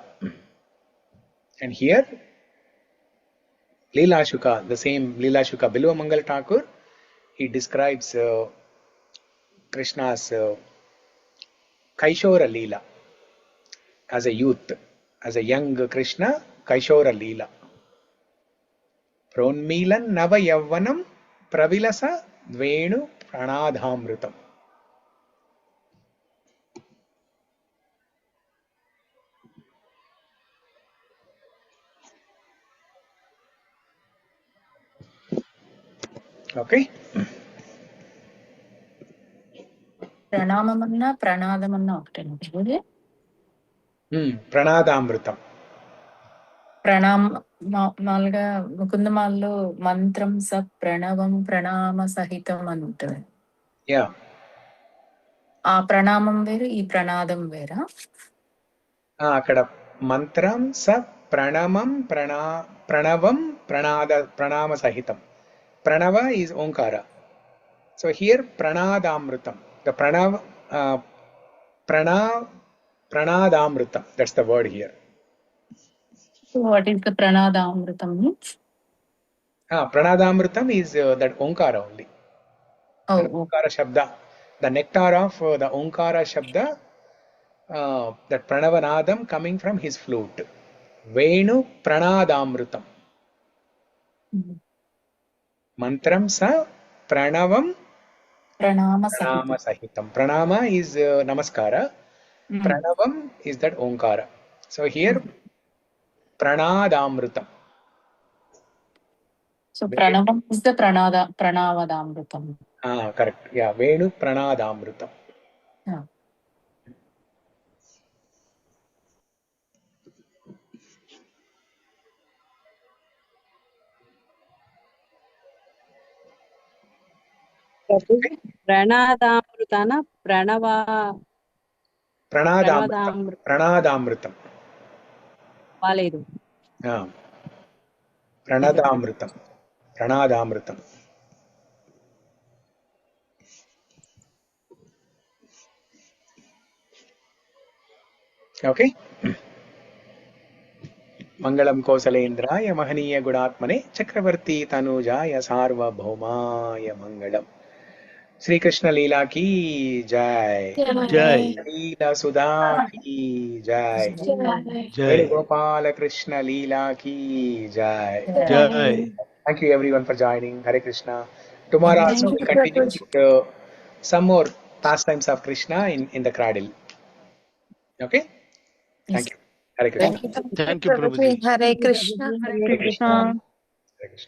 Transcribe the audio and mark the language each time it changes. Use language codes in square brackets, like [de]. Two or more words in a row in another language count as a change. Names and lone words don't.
[en] And here, Leela Shuka, the same Leela Shuka Bilwa Mangal Thakur, he describes Krishna's [sa] कैशोर लीला [en] as a youth, as a young Krishna, [sa] कैशोर लीला. प्रोन्मिलन् नव यव्वनम् प्रविलस द्वेणु प्रणधामृतम्. [en] Okay. [te] ప్రణామమన్నా ప్రణాదమన్నా ఒకటేనా? [en] Pranadamrutam. [te] మామూలుగా ముకుందమాల్లో [sa] मन्त्रं स प्रणवं प्रणाम सहितम् [te] అని ఉంటుంది. [en] Yeah. [te] ఆ ప్రణామం వేరు, ఈ ప్రణాదం వేరా? [sa] అక్కడ मन्त्रं स प्रणवं प्रणाम सहितम्. [en] Pranava is Onkara. So here Pranadamrutam. The Pranadamrutam. That's the word here. So what is the pranadamrutam means? Pranadamrutam is that Onkara only. Oh, [sa] ओङ्कार शब्द. [en] The nectar of the [sa] ओङ्कार शब्द, [en] that Pranavanadam coming from his flute. [sa] वेणु प्रणादामृतम्। मन्त्रं स प्रणवं pranama [en] sahitam. Pranama is Namaskara. Pranavam is that Onkara. So here Pranadamrutam. So pranavam is the pranavadamrutam. Correct. Yeah, [sa] वेणु प्रणादामृतम्. [en] Yeah. [te] ప్రణాదామృతాన [en] Pranadamrutam. [te] బాలేదు. [en] Pranadamrutam. Okay. [sa] मङ्गलं कोसलेन्द्राय महनीय गुडात्मने चक्रवर्ति तनूजाय सार्वभौमाय मङ्गलम्. [hi] श्री कृष्ण लीला की जय. Jai. लीला सुधा की जय. Jai. व्रज गोपाल कृष्ण लीला की जय. Jai. [en] Thank you everyone for joining. Hare Krishna. Tomorrow also we continue with some more pastimes of Krishna in the cradle. Okay? Thank you. Hare Krishna. Thank you, Prabhuji. Hare Krishna. Hare Krishna. Hare Krishna.